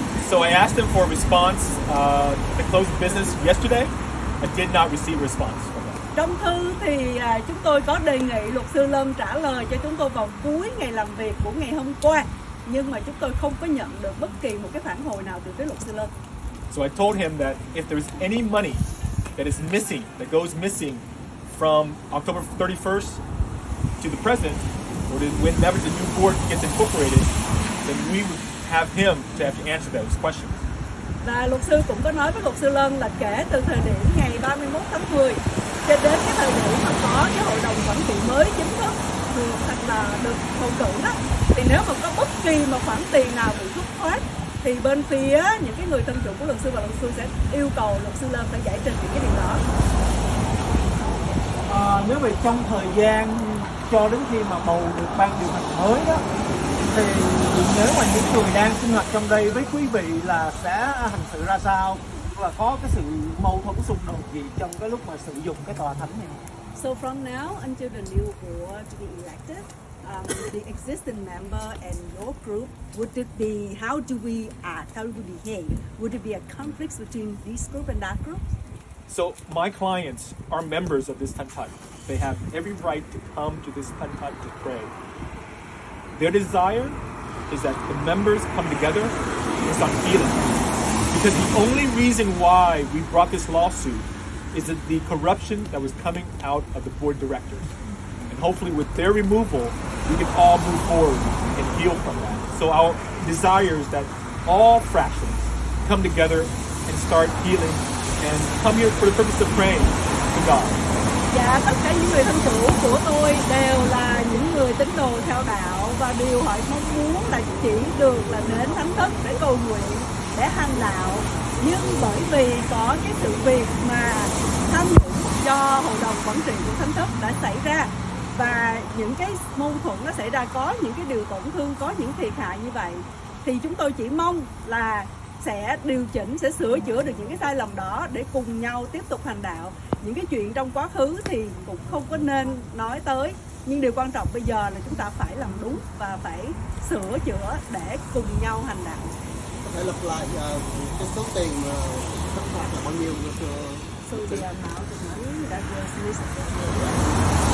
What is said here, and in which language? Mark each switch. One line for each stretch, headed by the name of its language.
English: So I asked him for a response to close the business yesterday. I did not receive a response from him.
Vietnamese: Trong thư thì chúng tôi có đề nghị luật sư Lân trả lời cho chúng tôi vào cuối ngày làm việc của ngày hôm qua, nhưng mà chúng tôi không có nhận được bất kỳ một cái phản hồi nào từ phía luật sư Lân.
English: So I told him that if there's any money that is missing, that goes missing from October 31st to the present, or to whenever the new board gets incorporated, then we would have him to have to answer those questions.
Vietnamese: Và luật sư cũng có nói với luật sư Lân là kể từ thời điểm ngày 31 tháng 10 cho đến cái thời điểm mà có cái hội đồng quản trị mới chính thức được bầu cử đó, thì nếu mà có bất kỳ một khoản tiền nào bị thất thoát thì bên phía những cái người thân chủ của luật sư và luật sư sẽ yêu cầu luật sư Lân phải giải trình những cái điều đó. Nếu vậy trong thời gian cho đến khi mà bầu được ban điều hành mới đó, thì nếu mà những người đang sinh hoạt trong đây với quý vị là sẽ hành xử ra sao, và có cái sự mâu thuẫn xung đột gì trong cái lúc mà sử dụng cái tòa thánh này?
English: So from now until the new board to be elected, the existing member and your group, would it be, how do we act, how do we behave? Would it be a conflict between this group and that group? So my clients are members of this Thất. They have every right to come to this Thất to pray. Their desire is that the members come together and start healing. Because the only reason why we brought this lawsuit is that the corruption that was coming out of the board directors. And hopefully with their removal, we can all move forward and heal from that. So our desire is that all fractions come together and start healing and come here for the purpose of praying to God.
Vietnamese: Dạ, tất cả những người thân chủ của tôi đều là những người tín đồ theo đạo và điều họ mong muốn là chỉ được là đến Thánh Thất để cầu nguyện, để hành đạo. Nhưng bởi vì có cái sự việc mà tham nhũng do hội đồng quản trị của Thánh Thất đã xảy ra và những cái mâu thuẫn nó xảy ra, có những cái điều tổn thương, có những thiệt hại như vậy, thì chúng tôi chỉ mong là sẽ điều chỉnh, sẽ sửa chữa được những cái sai lầm đó để cùng nhau tiếp tục hành đạo. Những cái chuyện trong quá khứ thì cũng không có nên nói tới, nhưng điều quan trọng bây giờ là chúng ta phải làm đúng và phải sửa chữa để cùng nhau hành đạo. Có thể lặp lại cái số tiền thất thoát là bao nhiêu?
English: So the amount of money that was missing.